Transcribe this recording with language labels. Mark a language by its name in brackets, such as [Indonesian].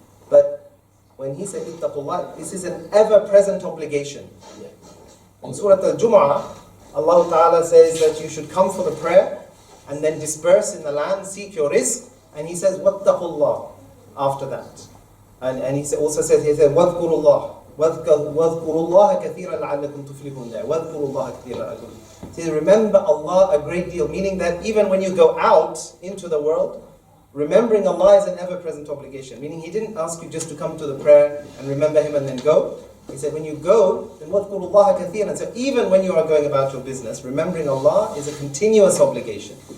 [English] But when He said ittaqullah, this is an ever-present obligation. In Surat Al-Jum'ah, Allah Ta'ala says that you should come for the prayer and then disperse in the land, seek your rizq, and He says, وَاتَّقُوا after that. And He also says, [Arabic] وَاذْكُرُوا اللَّهَ وَاذْكُرُوا اللَّهَ كَثِيرًا لَعَلَّكُمْ تُفْلِحُونَ [English] there. [Arabic] وَاذْكُرُوا اللَّهَ كَثِيرًا لَعَلَّكُمْ. [English] He says, remember Allah a great deal, meaning that even when you go out into the world, remembering Allah is an ever-present obligation. Meaning He didn't ask you just to come to the prayer and remember Him and then go. He said, when you go, then [Arabic] وَاذْكُرُوا اللَّهَ كَثِيرًا. [English] So even when you are going about your business, remembering Allah is a continuous obligation.